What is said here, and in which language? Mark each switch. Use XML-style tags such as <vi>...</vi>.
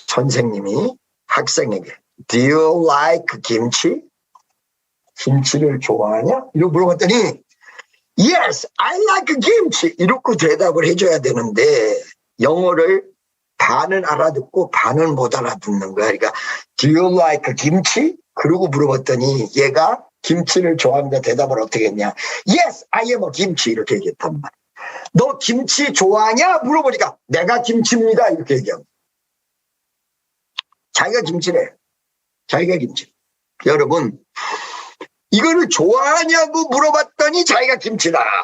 <ko>선생님이 학생에게</ko> <en>Do you like 김치?</en> <ko>김치를 좋아하냐? 이러고 물어봤더니</ko> <en>Yes, I like 김치</en> <ko>이렇게 대답을 해줘야 되는데 영어를 반은 알아듣고 반은 못 알아듣는 거야.</ko> <en>그러니까 Do you like 김치?</en> <ko>그러고 물어봤더니 얘가 김치를 좋아합니다 대답을 어떻게 했냐?</ko> <en>Yes, I am a 김치</en> <ko>이렇게 얘기했단 말이야. 너 김치 좋아하냐? 물어보니까 내가 김치입니다 이렇게 얘기합니다. 자기가 김치래. 자기가 김치. 여러분, 이거를 좋아하냐고 물어봤더니 자기가 김치다.</ko>